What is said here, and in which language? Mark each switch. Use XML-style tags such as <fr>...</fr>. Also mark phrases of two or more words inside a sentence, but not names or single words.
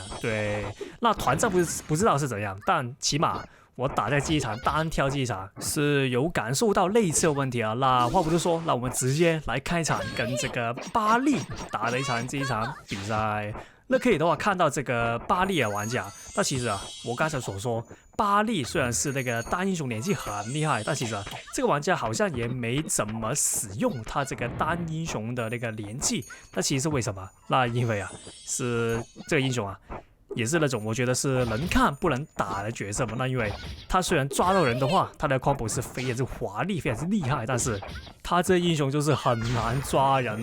<zh>對，那團戰不知道是怎樣，但起碼我打在這一場單挑這一場是有感受到類似的問題啊。那話不多說，那我們直接來開場跟這個巴利打的這一場比賽。那可以的話，看到這個巴利的玩家，那其實啊，我剛才所說，巴利雖然是那個單英雄連擊很厲害，但其實啊，這個玩家好像也沒怎麼使用他這個單英雄的那個連擊。那其實是為什麼？那因為啊，是這個英雄啊，也是那種我覺得是能看不能打的角色嘛。那因為他雖然抓到人的話，他的 combo 是非常之華麗，非常之厲害，但是他這英雄就是很難抓人。</zh>